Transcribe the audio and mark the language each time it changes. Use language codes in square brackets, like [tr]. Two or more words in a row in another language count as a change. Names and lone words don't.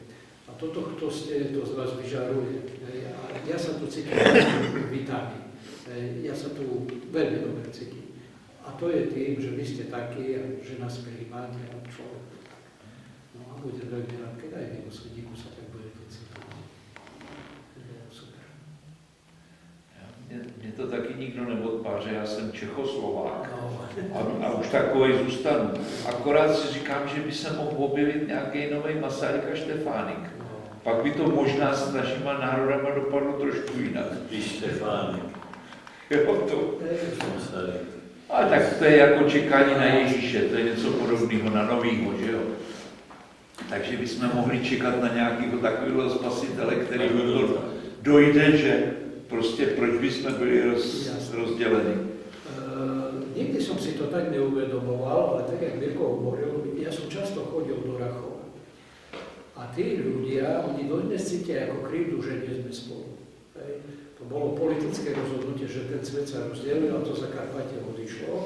[sk] A toto, kto ste, to z vás vyžaruje. A ja sa tu cítim vítaný. Ja sa tu veľmi dobre cítim. A to je tým, že vy ste takí, že nás prijímate a človek. No a budem veľmi rád, keď aj vy vo Svedíku sa tak budete cítiť. Super. [cs] Mě to taky nikdo neodpáře, já jsem Čechoslovák a už takovej zůstanu. Akorát si říkám, že by se mohl objevit nějaký nový Masaryk a Štefánik. Pak by to možná s našima národama dopadlo trošku jinak. Spíš Štefánik. Jo, to. Masaryk. Ale tak to je jako čekání na Ježíše, to je něco podobného na novýho, že jo? Takže bychom mohli čekat na nějakého takového spasitele, který dojde, že prostě proč bychom byli rozděleni. [sk] Nikdy som si to tak neuvedomoval, ale tak, jak Mirko hovoril, ja som často chodil do Rachova. A tí ľudia, oni dodnes cítia ako krivdu, že nie sme spolu. To bolo politické rozhodnutie, že ten svet sa rozdelil a to Zakarpatie odišlo.